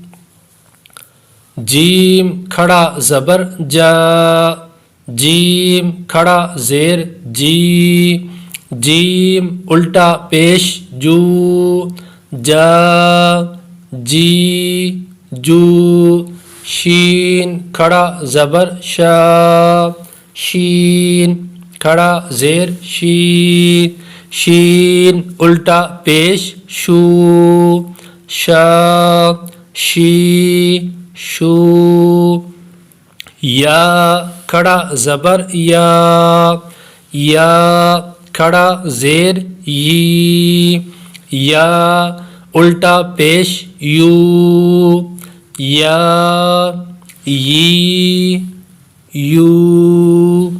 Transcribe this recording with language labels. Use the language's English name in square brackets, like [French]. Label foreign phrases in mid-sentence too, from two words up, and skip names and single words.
[Urdu] جیم کھڑا زبر جا، جیم کھڑا زیر جی، جیم الٹا پیش جو، جا جی جو، شین کھڑا زبر شا، شین کھڑا زیر شین، شین الٹا پیش شو، شا شی شو، یا کھڑا زبر یا، یا کھڑا زیر یی، یا الٹا پیش یو، یا یی یو۔